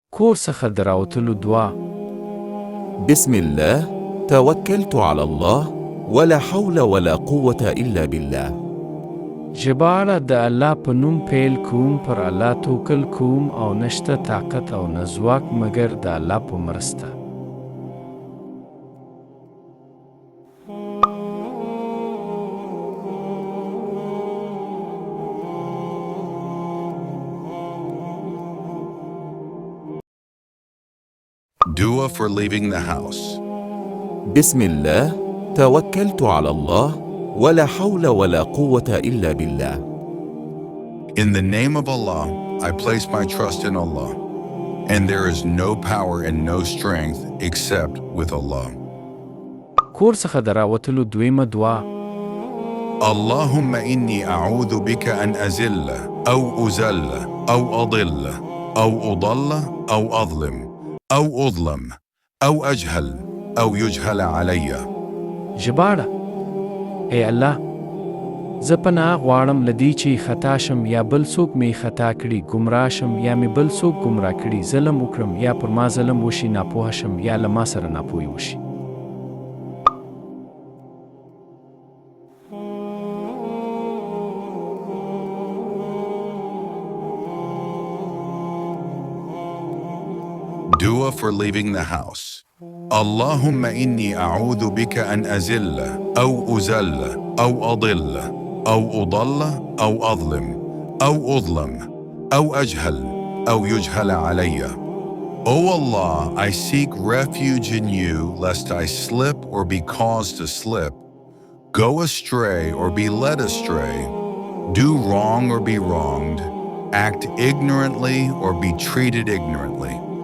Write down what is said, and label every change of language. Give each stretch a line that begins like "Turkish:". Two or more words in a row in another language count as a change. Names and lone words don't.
Pashto: کور څخه د راوتلو دعا.
Arabic: بسم الله توكلت على الله ولا حول ولا قوة إلا بالله.
Pashto: ژباړه د الله په نوم پیل کوم، پر الله توکل کوم او نشته طاقت او نه ځواک مګر د الله په مرسته.
English: Dua for leaving the house.
Arabic: بسم الله توكلت على الله ولا حول ولا قوة إلا بالله.
English: In the name of Allah, I place my trust in Allah, and there is no power and no strength except with Allah.
Pashto: کور څخه د راوتلو دویمه دعا.
Arabic: اللهم إني أعوذ بك أن أزل أو أزل أو أضل أو أضل أو أظلم أو أظلم أو أجهل أو يجهل علي.
Pashto: ژباړه: ای الله، زه پناه غواړم له دې چې خطا شم یا بل څوک مې خطا کړي، ګمراه شم یا مې بل څوک ګمراه کړي، ظلم وکړم یا پر ما ظلم وشي، ناپوه شم یا له ما سره ناپوهي وشي.
English: Dua for leaving the house.
Arabic: اللهم إني أعوذ بك أن أزل أو أزل أو أضل أو أضل أو أظلم أو أظلم أو أجهل أو يجهل علي.
English: O Allah, I seek refuge in you lest I slip or be caused to slip, go astray or be led astray, do wrong or be wronged, act ignorantly or be treated ignorantly.